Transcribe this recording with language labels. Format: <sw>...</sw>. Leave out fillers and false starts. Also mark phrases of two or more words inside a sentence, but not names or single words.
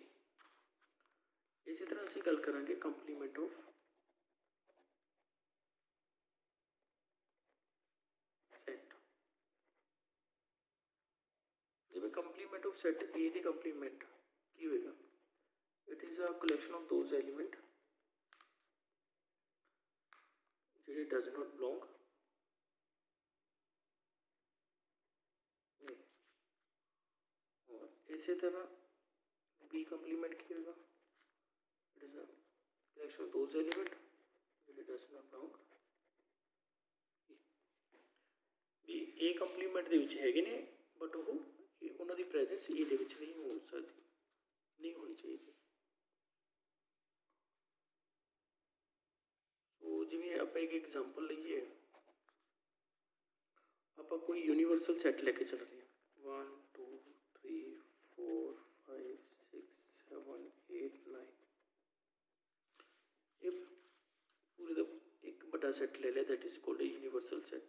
<hi>इसी तरह</hi> <pa>ਅਸੀਂ ਗੱਲ ਕਰਾਂਗੇ</pa> <en>complement of set.</en> <pa>ਜਿਵੇਂ</pa> <en>complement of set</en> <pa>A ਦੀ ਕੰਪਲੀਮੈਂਟ ਕੀ ਹੋਏਗਾ,</pa> <en>it is a collection of those element</en> <pa>ਜਿਹੜੇ</pa> <en>does not belong</en> <pa>ਔਰ ਇਸੇ ਤਰ੍ਹਾਂ B ਕੰਪਲੀਮੈਂਟ ਕੀ ਹੋਏਗਾ,</pa> <en>it is a collection of those element which does not belong B।</en> <pa>A ਕੰਪਲੀਮੈਂਟ ਦੇ ਵਿੱਚ ਹੈਗੇ ਨੇ ਬਟ ਉਹ ਉਹਨਾਂ ਦੀ ਪ੍ਰੈਜੈਂਸ E ਦੇ ਵਿੱਚ ਨਹੀਂ ਹੋ ਸਕਦੀ, ਨਹੀਂ ਹੋਣੀ ਚਾਹੀਦੀ। ਸੋ ਜਿਵੇਂ ਆਪਾਂ ਇੱਕ ਐਗਜ਼ਾਮਪਲ ਲਈਏ, ਆਪਾਂ ਕੋਈ</pa> <en>universal set</en> <pa>ਲੈ ਕੇ ਚੱਲ ਰਹੇ ਹਾਂ 1 2 3 4 5 6 7 8 9, ਇਹ ਪੂਰੇ ਦਾ ਇੱਕ ਵੱਡਾ ਸੈੱਟ ਲੈ ਲਿਆ</pa> <en>that is called universal set.</en>